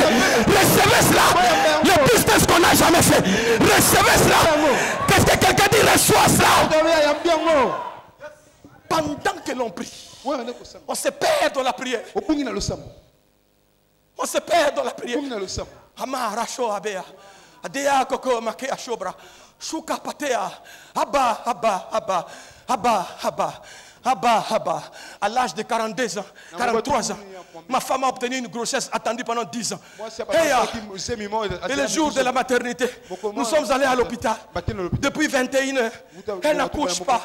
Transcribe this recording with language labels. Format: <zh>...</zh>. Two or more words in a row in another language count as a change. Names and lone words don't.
<fr>Recevez cela. Le business qu'on n'a jamais fait. Recevez cela. Qu'est-ce que quelqu'un dit? Reçois cela. Pendant que l'on prie, on se perd dans la prière. On se perd dans la prière. Amarasho abea. Adea koko make ashobra. Shuka patea. Abba, abba, abba. Abba, abba. Abba, abba. À l'âge de 42 ans, 43 ans, ma femme a obtenu une grossesse attendue pendant 10 ans. Et le jour de la maternité, nous sommes allés à l'hôpital. Depuis 21 heures, elle n'accouche pas.</fr>